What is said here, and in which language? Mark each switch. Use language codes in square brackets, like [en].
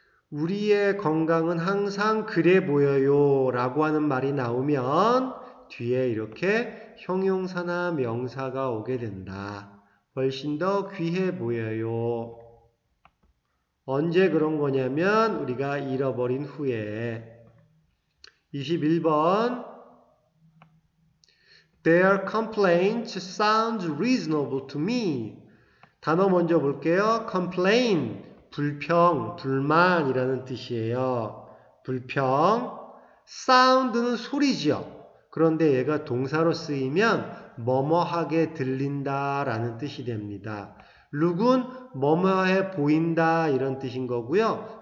[ko] 우리의 건강은 항상 그래 보여요 라고 하는 말이 나오면 뒤에 이렇게 형용사나 명사가 오게 된다. 훨씬 더 귀해 보여요. 언제 그런 거냐면 우리가 잃어버린 후에. [en] 21번 Their complaints sound reasonable to me. [ko] 단어 먼저 볼게요. complain, 불평, 불만이라는 뜻이에요. 불평. sound는 소리지요. 그런데 얘가 동사로 쓰이면 뭐뭐하게 들린다라는 뜻이 됩니다. look은 뭐뭐해 보인다 이런 뜻인 거고요.